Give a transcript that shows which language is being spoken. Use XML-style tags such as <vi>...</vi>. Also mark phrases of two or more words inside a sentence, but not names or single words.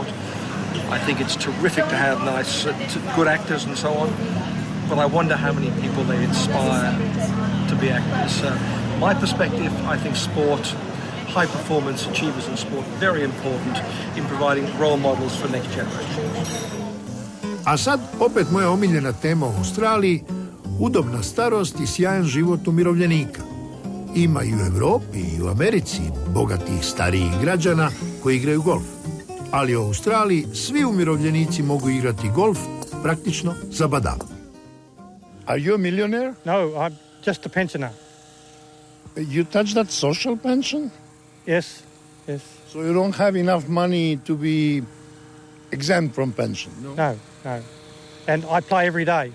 <en>I think it's terrific to have nice, good actors and so on, but I wonder how many people they inspire to be actors. My perspective, I think sport, high performance achievers in sport, very important in providing role models for next generation.</en> <hr>A sad opet moja omiljena tema u Australiji, udobna starost i sjajan život umirovljenika. Ima i u Europi i u Americi bogatih starijih građana koji igraju golf. Ali u Australiji svi umirovljenici mogu igrati golf praktično za badava.</hr> <en>Are you a millionaire? No, I'm just a pensioner. You touch that social pension? Yes, yes. So you don't have enough money to be exempt from pension? No. And I play every day.</en>